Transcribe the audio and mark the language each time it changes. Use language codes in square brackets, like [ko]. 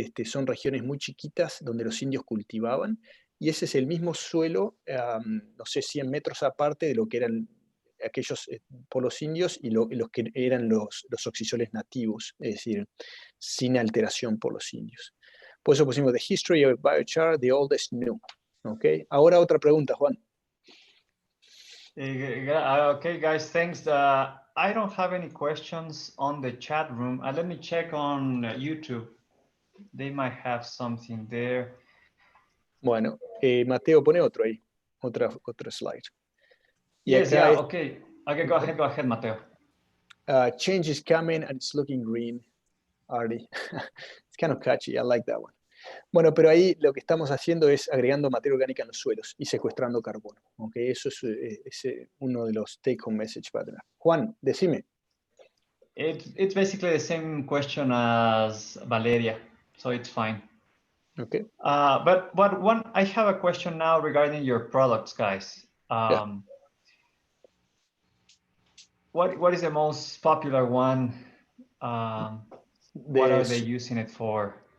[es] Son regiones muy chiquitas donde los indios cultivaban y ese es el mismo suelo, no sé, 100 metros aparte de lo que eran aquellos polos indios y los que eran los oxisoles nativos, es decir, sin alteración por los indios. Por eso pusimos The History of Biochar, The Oldest New. ¿Okay? Ahora otra pregunta, Juan. [en] Okay, guys, thanks. I don't have any questions on the chat room. Let me check on YouTube. They might have something there. [es] Bueno, Mateo, pone otro ahí, otro slide. Y [en] Yes, [es] acá [en] yeah, okay. Okay, go ahead, Mateo. Change is coming and it's looking green, Artie. It's kind of catchy, I like that one. [es] Bueno, pero ahí lo que estamos haciendo es agregando materia orgánica en los suelos y secuestrando carbono. ¿Okay? Eso es uno de los take-home message para tener. Juan, decime. [en] It's basically the same question as Valeria, so it's fine. Okay. But I have a question now regarding your products, guys. Yeah. What is the most popular one? What are they using it for?